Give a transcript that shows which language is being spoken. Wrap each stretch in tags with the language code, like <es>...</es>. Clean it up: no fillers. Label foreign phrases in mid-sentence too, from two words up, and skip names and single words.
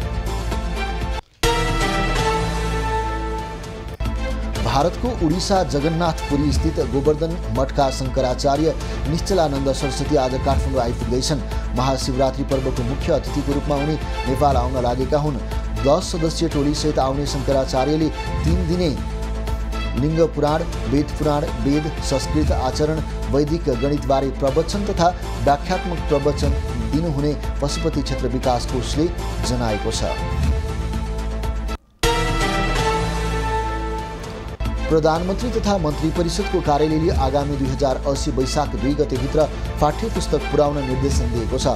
<ne>भारतको उडिसा जगन्नाथपुरी स्थित गोवर्धन मठका शङ्कराचार्य निश्चलानन्द सरस्वती आज काठमाडौँ आइपुग्दैछन्। महाशिवरात्रि पर्वको मुख्य अतिथिको रूपमा उनी नेपाल आउन लागेका हुन्। 10 सदस्यीय टोलीसहित आउने शङ्कराचार्यले 3 दिने लिङ्ग पुराण, वेद पुराण, वेद, संस्कृत, आचरण, वैदिक गणितबारे प्रवचन तथा व्याख्यात्मक प्रवचन दिनुहुने पशुपति क्षेत्र विकास कोषले जनाएको छ। प्रधानमन्त्री तथा मन्त्री परिषदको कार्यालयले आगामी 2080 वैशाख 2 गतेभित्र पाठ्यपुस्तक पुर्याउन निर्देशन दिएको छ।</ne>